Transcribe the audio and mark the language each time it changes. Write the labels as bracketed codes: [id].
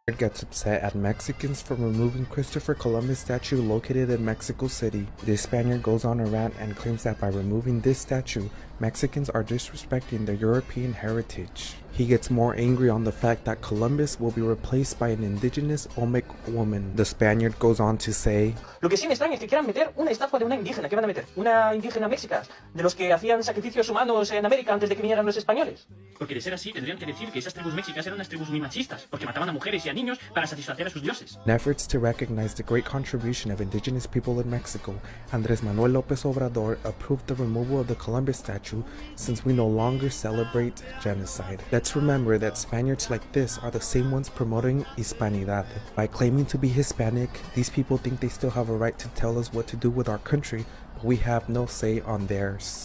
[en] Gets upset at Mexicans for removing Christopher Columbus statue located in Mexico City. This Spaniard goes on a rant and claims that by removing this statue, Mexicans are disrespecting their European heritage. He gets more angry on the fact that Columbus will be replaced by an indigenous Olmec woman. The Spaniard goes on to say, [es] Lo que sí me extraña es que quieran meter una estatua de una indígena. ¿Qué van a meter? Una indígena mexica, de los que hacían sacrificios humanos en América antes de que vinieran los españoles. Porque de ser así, tendrían que decir que esas tribus mexicas eran unas tribus muy machistas, porque mataban a mujeres y a niños para satisfacer a sus dioses. [en] In efforts to recognize the great contribution of indigenous people in Mexico, Andrés Manuel López Obrador approved the removal of the Columbus statue since we no longer celebrate genocide. Let's remember that Spaniards like this are the same ones promoting Hispanidad. By claiming to be Hispanic, these people think they still have a right to tell us what to do with our country, but we have no say on theirs.